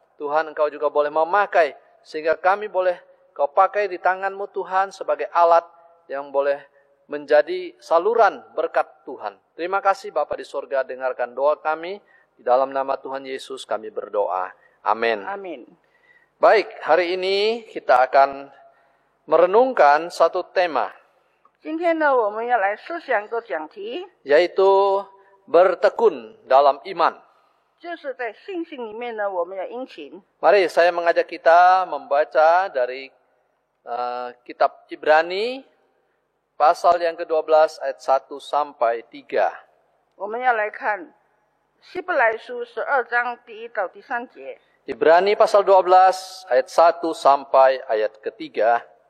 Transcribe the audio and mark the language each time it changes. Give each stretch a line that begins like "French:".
Indonesian: Tuhan, Engkau juga boleh memakai, sehingga kami boleh Kau pakai di tangan-Mu Tuhan sebagai alat yang boleh menjadi saluran berkat Tuhan. Terima kasih Bapa di sorga, dengarkan doa kami. Di dalam nama Tuhan Yesus kami berdoa. Amin. Amin. Baik, hari ini kita akan merenungkan satu tema,
Chinese: 今天呢，我们要来思想一个讲题，
Indonesian: yaitu bertekun dalam iman.
Chinese: 就是在信心里面呢，我们要殷勤。
Indonesian: Mari saya mengajak kita membaca dari kitab Ibrani pasal yang ke-12 ayat 1 sampai 3.
Chinese: 我们要来看希伯来书12章第1到第3节。
Indonesian: Ibrani pasal 12 ayat 1 sampai ayat ke-3.